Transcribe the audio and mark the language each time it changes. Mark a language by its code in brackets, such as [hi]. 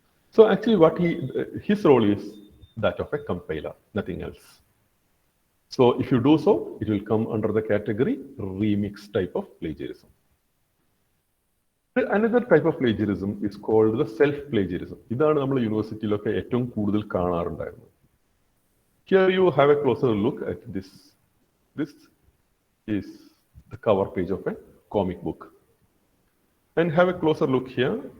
[en] So actually what his role is that of a compiler, nothing else. So if you do so, it will come under the category remix type of plagiarism. Another type of plagiarism is called the self-plagiarism. [ml] ഇതാണ് നമ്മൾ യൂണിവേഴ്സിറ്റിയിലൊക്കെ ഏറ്റവും കൂടുതൽ കാണാറുണ്ടായിരുന്നത്. [en] Here you have a closer look at this. This is the cover page of a comic book. And have a closer look here.